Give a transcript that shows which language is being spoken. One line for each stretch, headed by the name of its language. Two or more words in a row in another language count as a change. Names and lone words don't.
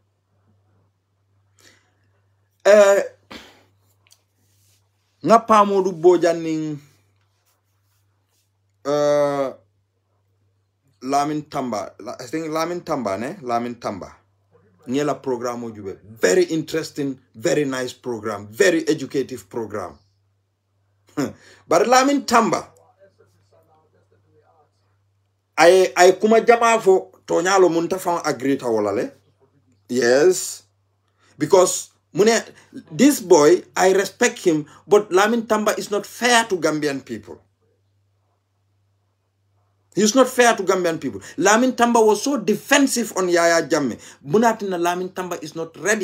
Mandingo: Nga modu bojaning Lamin Tamba.
English: I think Lamin Tamba, ne? Lamin Tamba.
Mandingo: Nyela program ojube.
English: Very interesting, very nice program, very educative program. But Lamin Tamba,
Mandingo: I kuma jama fo tonyalo muntafang agree tawolale.
English: Yes, because this boy, I respect him, but Lamin Tamba is not fair to Gambian people. He's not fair to Gambian people. Lamin Tamba was so defensive on Yaya Jammeh. Munatina Lamin Tamba is not ready.